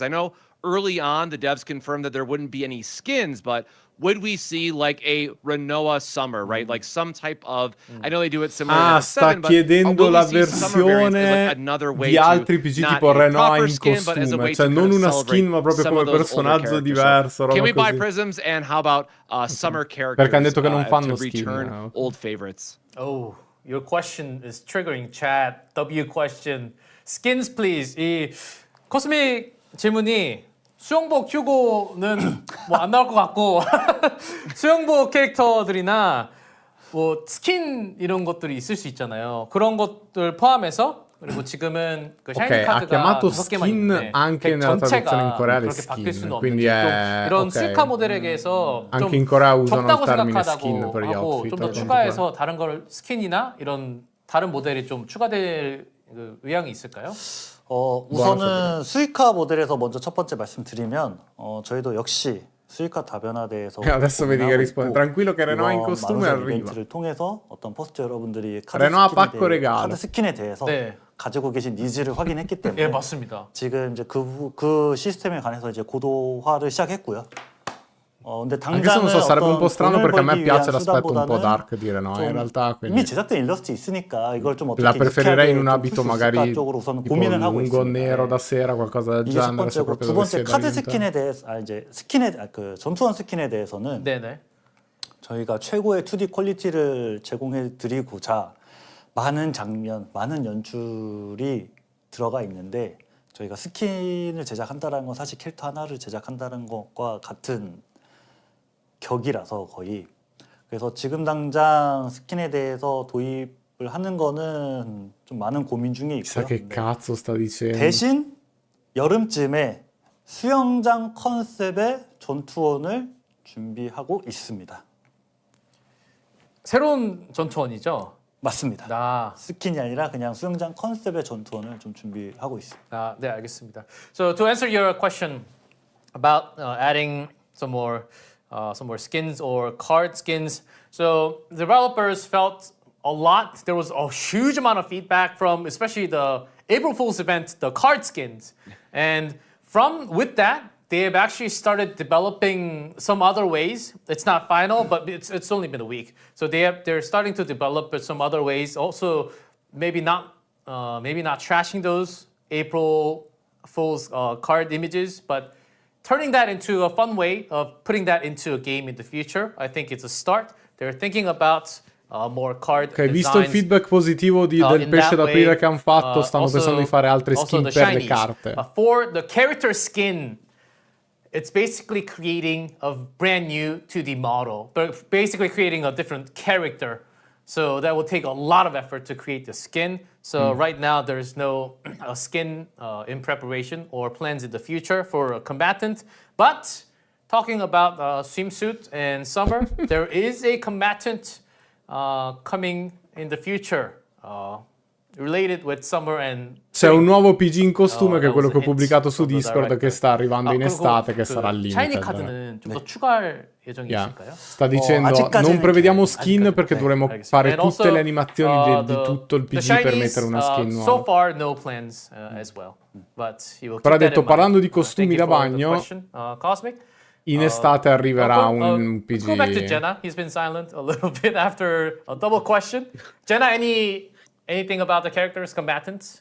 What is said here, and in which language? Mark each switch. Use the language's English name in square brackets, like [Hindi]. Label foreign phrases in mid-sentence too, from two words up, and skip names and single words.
[English] I know early on the devs confirmed that there wouldn't be any skins, but would we see like a Renoa summer, right? Like some type of, I know they do it similar to [Italian] sta [English] 7, but [Italian] chiedendo [English] will [Italian] la [English] we see summer variants as, [Italian] versione [English] like, another way [Italian] di [English] to [Italian] altri PG [English] not [Italian] tipo [English] a [Italian] Renoir [English] proper [Italian] in [English] skin, but as a [Italian] costume, [English] way [Italian] cioè [English] to [Italian] non [English] kind of [Italian] una [English] celebrate [Italian] skin ma proprio [English] some [Italian] come [English] of those older [Italian] personaggio [English] characters. [Italian] diverso, [English] So, [Italian] roba [English] can we buy [Italian] così. [English] prisms, and how about summer characters [Italian] Perché hanno detto che non fanno [English] to [Italian] skin, [English] return [Italian] ok. [English] old favorites? Oh, your question is triggering chat. W question. Skins please. [Korean] 이 코스믹 질문이 수영복 휴고는 뭐 안 나올 것 같고 수영복 캐릭터들이나 뭐 스킨 이런 것들이 있을 수 있잖아요. 그런 것들 포함해서 그리고 지금은 그 샤이니 [Italian] Ok, ha [Korean] 카드가 [Italian] chiamato [Korean] 5개만 [Italian] skin [Korean] 있는데 [Italian] anche nella traduzione in coreale [Korean] 그렇게 바뀔 [Italian] skin, [Korean] 수는 [Italian] quindi [Korean] 없는지 좀 [Italian] è [Korean] 이런 [Italian] ok. [Korean] 수익화 모델에게서 [Italian] Anche [Korean] 좀 [Italian] in Corea usano il [Korean] 적다고 [Italian] termine [Korean] 생각하다고 [Italian] skin per gli [Korean] 하고 [Italian] outfit, [Korean] 좀 더 [Italian] a quanto [Korean] 추가해서 다른 걸 스킨이나 이런 다른 모델이 좀 추가될 그 의향이 있을까요? 우선은 수익화 모델에서 먼저 첫 번째 말씀드리면 저희도 역시 수익화 다변화대에서 [Italian] Adesso vedi che risponde tranquillo che Renoir in costume arriva. [Korean] 이벤트를 통해서 어떤 포스트 여러분들이 [Italian] Renoir pacco regalo. [Korean] 카드 스킨에 대해서 네. 가지고 계신 니즈를 확인했기 때문에 예, 맞습니다. 지금 이제 그 시스템에 관해서 이제 고도화를 시작했고요. 근데 [Italian] Anche se non [Korean] 당장은 [Italian] so, sarebbe un [Korean] 어떤 [Italian] po' strano [Korean] 돈을 [Italian] perché a me [Korean] 벌기 [Italian] piace [Korean] 위한 [Italian] l'aspetto un po' [Korean] 수단보다는 [Italian] dark di Renoir in realtà, [Korean] 이미 [Italian] quindi [Korean] 제작된 일러스트 있으니까 이걸 좀 어떻게 [Italian] la preferirei in un [Korean] 유쾌하게 [Italian] abito [Korean] 좀 풀 수 [Italian] magari [Korean] 있을까 쪽으로 우선 [Italian] tipo [Korean] 고민을 하고 [Italian] lungo [Korean] 있습니다. [Italian] nero da sera, qualcosa del [Korean] 이게 첫 [Italian] genere, se [Korean] 번째고 [Italian] proprio [Korean] 두 번째 [Italian] dovessi [Korean] 카드 [Italian] diventare. [Korean] 스킨에 대해서 이제 그 전투원 스킨에 대해서는 네네. 저희가 최고의 2D 퀄리티를 제공해 드리고자 많은 장면, 많은 연출이 들어가 있는데 저희가 스킨을 제작한다는 건 사실 캐릭터 하나를 제작한다는 것과 같은 격이라서 거의 그래서 지금 당장 스킨에 대해서 도입을 하는 거는 좀 많은 고민 중에 [Italian] Chissà [Korean] 있고요. [Italian] che cazzo sta dicendo. [Korean] 대신 여름쯤에 수영장 컨셉의 전투원을 준비하고 있습니다. 새로운 전투원이죠? 맞습니다. 스킨이 아니라 그냥 수영장 컨셉의 전투원을 좀 준비하고 있습니다. 네, 알겠습니다. [English] So to answer your question about adding some more some more skins or card skins. So developers felt a lot. There was a huge amount of feedback from, especially the April Fool's event, the card skins, and with that, they have actually started developing some other ways. It's not final, but it's only been a week. So they're starting to develop some other ways. Also, maybe not trashing those April Fool's card images, but turning that into a fun way of putting that into a game in the future. I think it's a start. They're thinking about more card [Italian] Ok, visto il feedback positivo del pesce d'aprile che hanno fatto, stanno pensando di fare altre skin per le carte. [English] For the character skin, it's basically creating a brand new 2D model, but basically creating a different character. So that will take a lot of effort to create the skin. So right now there's no skin in preparation or plans in the future for a combatant. But talking about swimsuit and summer, there is a combatant coming in the future. Related with summer and [Italian] c'è un nuovo PG in costume che è quello che ho pubblicato su Discord che sta arrivando in estate, che sarà al [Korean] 샤이니 [Italian] limite. [Korean] 카드는 좀 더 추가할 예정이 있을까요? [Italian] Sta dicendo non prevediamo skin perché dovremo fare tutte le animazioni di tutto il PG per mettere una skin nuova. [English] So far no plans as well. But he will keep [Italian] Però ha [English] that [Italian] detto, [English] in mind. [Italian] parlando di costumi [English] Thank you [Italian] da [English] for the [Italian] bagno, [English] question, Cosmic. [Italian] in estate arriverà un [English] Let's go back to [Italian] PG. [English] Jenna. He's been silent a little bit after a double question. Jenna, anything about the characters, combatants?